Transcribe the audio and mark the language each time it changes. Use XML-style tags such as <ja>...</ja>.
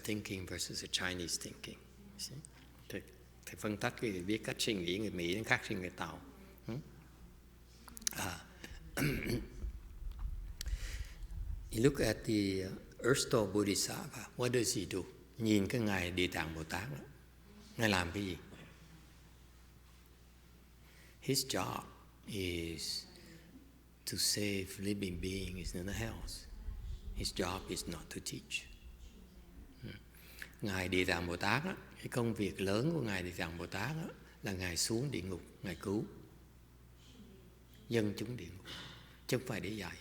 <en>thinking versus the Chinese thinking.</en> <vi>Thầy phân tách cái biết cách suy nghĩ người Mỹ đến khác suy nghĩ người Tàu.</vi> <en>You look at the erstwhile Bodhisattva. What does he do?</en> <vi>Nhìn cái ngài Địa Tạng Bồ Tát đó, ngài làm cái gì?</vi> <en>His job is to save living beings in the hells. His job is not to teach.</en> <vi>Ngài Địa Tạng Bồ Tát á, cái công việc lớn của ngài Địa Tạng Bồ Tát á, là ngài xuống địa ngục, ngài cứu dân chúng địa ngục, chứ không phải để dạy.</vi>